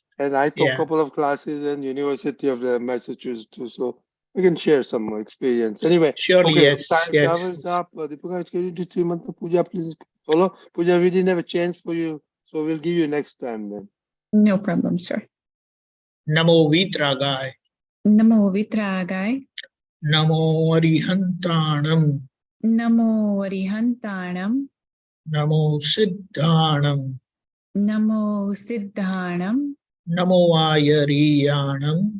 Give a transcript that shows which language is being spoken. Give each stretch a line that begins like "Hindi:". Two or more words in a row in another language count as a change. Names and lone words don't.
English: And I took a couple of classes in University of Massachusetts too, so we can share some experience. Anyway, surely, okay, yes. Time is up. Deepakanandji, can you do 3 months of puja, please? Follow? Puja, we didn't have a chance for you, so we'll give you next time then. No problem, sir.
Prakrit languages: Namo Vitragai. Namo Vitragai. Namo Arihantanam. Namo Arihantanam. Namo Siddhanam. Namo Siddhanam. Namo Ayariyanam.